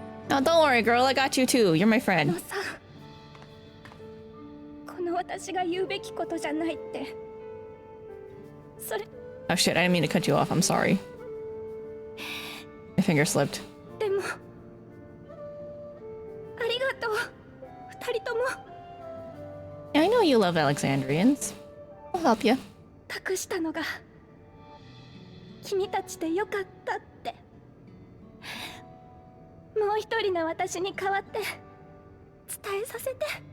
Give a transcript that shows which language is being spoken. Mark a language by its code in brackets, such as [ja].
[en] Oh, don't worry, girl. I got you too. You're my friend. [ja] この私が言うべきことじゃないって。それ。 [en] Oh shit! I didn't mean to cut you off. I'm sorry. My finger slipped. [ja] でも、ありがとう。二人とも。 [en] Yeah, I know you love Alexandrians. I'll help you. [ja] 託したのが君たちでよかったって。もう一人の私に代わって伝えさせて。